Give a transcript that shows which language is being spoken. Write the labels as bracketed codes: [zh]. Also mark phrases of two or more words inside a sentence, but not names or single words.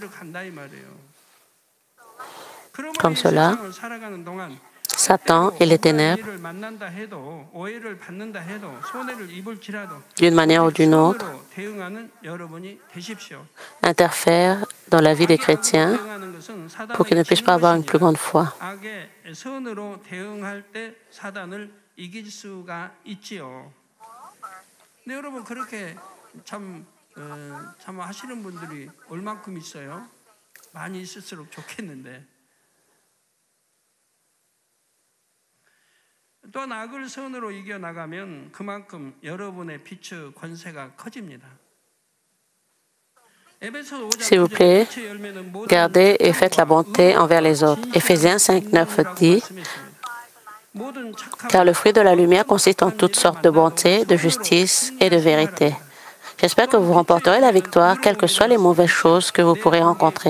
[fr] Comme cela, Satan et les ténèbres, d'une manière ou d'une autre, interfèrent dans la vie des chrétiens pour qu'ils ne puissent pas avoir une plus grande foi. [ko] 참 하시는 분들이 얼만큼 있어요? 많이 있을수록 좋겠는데. 또한 악을 선으로 이겨 나가면 그만큼 여러분의 비추 권세가 커집니다. [fr] S'il vous plaît, gardez et faites la bonté envers les autres. Éphésiens 5:9 dit: car le fruit de la lumière consiste en toutes sortes de bonté, de justice et de vérité. J'espère que vous remporterez la victoire, quelles que soient les mauvaises choses que vous pourrez rencontrer.